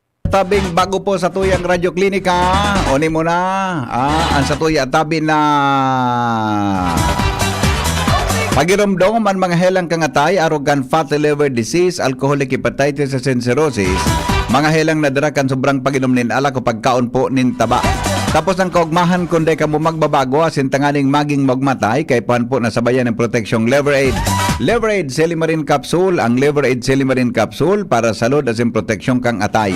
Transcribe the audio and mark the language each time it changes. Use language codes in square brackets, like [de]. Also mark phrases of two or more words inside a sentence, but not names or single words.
[bik] tabing bago po sa tuyang radyo klinika. Oni mo na. Ang sa tuya tabi na pagirumdong man mga helang kangatay, [en] arrogant fatty liver disease, alcoholic hepatitis and cirrhosis. [bik] Mga helang nadara kan sobrang paginom nin ala ko pagkaon po nin taba. Tapos ang kaugmahan kundi ka mo magbabago asin tanganing maging magmatay kay pan po nasabayan ng proteksyong Liver Aid. Liver Aid Silimarin Capsule, ang Liver Aid Silimarin Capsule para salud asin proteksyon kang atay.